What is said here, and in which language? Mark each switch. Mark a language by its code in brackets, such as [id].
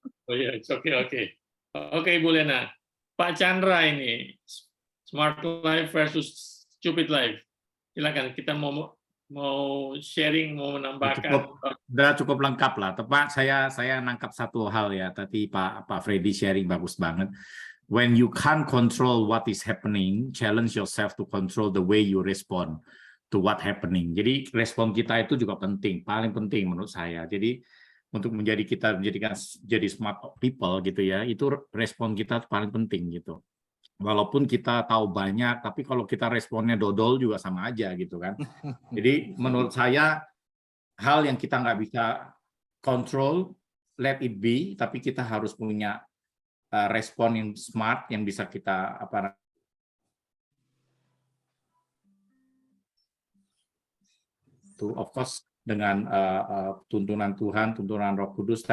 [id] Oh iya, oke. Oke Ibu Lena. Pak Chandra ini [en] smart life versus stupid life. [id] Silakan kita mau sharing, mau menambahkan. Udah cukup lengkap lah. Tepat saya nangkap satu hal ya. Tadi Pak Freddy sharing bagus banget. [en] When you can't control what is happening, challenge yourself to control the way you respond to what happening. [id] Jadi respon kita itu juga penting, paling penting menurut saya. Jadi untuk menjadikan jadi [en] smart people [id] gitu ya, itu respon kita paling penting gitu. Walaupun kita tahu banyak, tapi kalau kita responnya dodol juga sama aja gitu kan. Jadi menurut saya hal yang kita nggak bisa kontrol, [en] let it be, [id] tapi kita harus punya respon yang smart yang bisa kita [en] of course [id] dengan tuntunan Tuhan, tuntunan Roh Kudus.